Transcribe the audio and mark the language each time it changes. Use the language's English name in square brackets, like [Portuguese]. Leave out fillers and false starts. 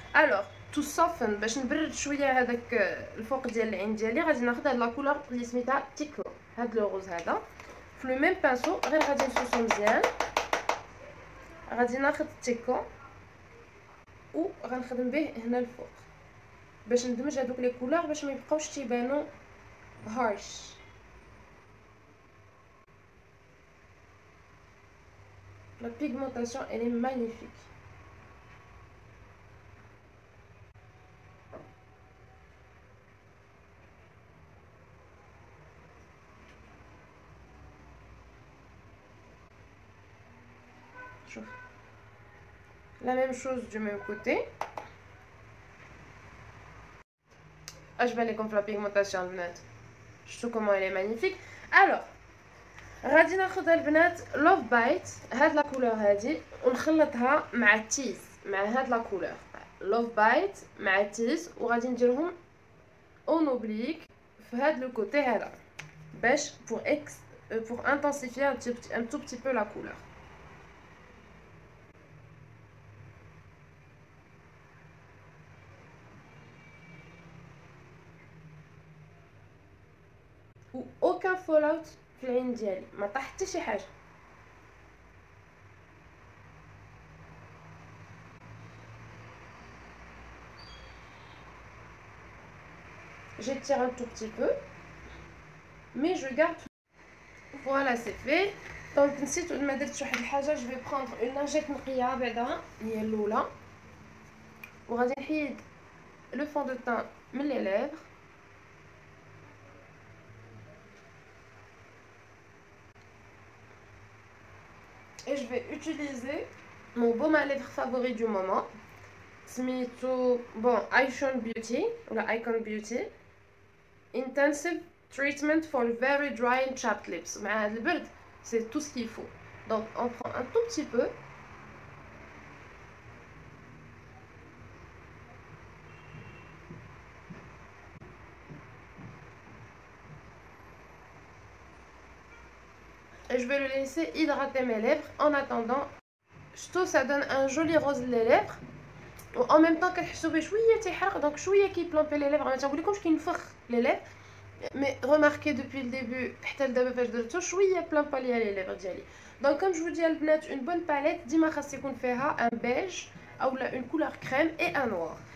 [Arabic] Alors [English] to soften [Arabic] باش نبرد شويه هذاك الفوق ديال العين ديالي غادي ناخذ هاد لا كولور اللي سميتها تيكو هاد لو روز هذا في لو ميم بانسو غير غادي نسوسو مزيان غادي ناخذ تيكو و غنخدم به هنا الفوق باش ندمج هذوك لي كولور باش ما يبقاوش تيبانو هارش. [French] La pigmentation elle est magnifique. La même chose du même côté. [Arabic] أجمل [French] la pigmentation [Arabic] البنات شفتوا [French] comment elle est magnifique. [Arabic] Alors غادي ناخذ البنات لوف بايت هاد لا كولور هادي ونخلطها مع التيز مع هاد لا كولور لوف بايت مع التيز وغادي نديرهم اون اوبليك في هاد لو كوتي هذا باش [French] pour intensifier un tout petit peu la couleur. [Arabic] و [French] aucun fallout [Arabic] في العين ديالي ما طاح حتى شي حاجه. [French] j'étire un tout petit peu mais je garde. Voilà c'est fait. [Arabic] دونك نسيت ما درتش واحد الحاجه جو في بروندر اون لانجيت نقيه بعدا هي الاولى وغادي نحيد لو فون دو تان من لي ليفر [French] et je vais utiliser mon baume à lèvres favori du moment [Arabic] سميتو bon Icon Beauty ولا Icon Beauty Intensive Treatment for very dry and chapped lips. مع هاد البرد [French] c'est tout ce qu'il faut. Donc on prend un tout petit peu et je vais le laisser hydrater mes lèvres en attendant. [Arabic] شتو [French] ça donne un joli rose les lèvres [Arabic] و [French] en même temps [Arabic] كنحسوا به شويه تيحرق دونك شويه كيبلامبي لي ليفر ما تنقولكمش كينفخ لي ليفر [French] mais remarquez depuis le début [Arabic] حتى لدابا فاش درتو شويه بلامبا ليا لي ليفر ديالي. دونك كوم جو دي البنات اون بون باليت ديما خاص يكون فيها ان بيج اولا اون كولور كريم اي ان نوار.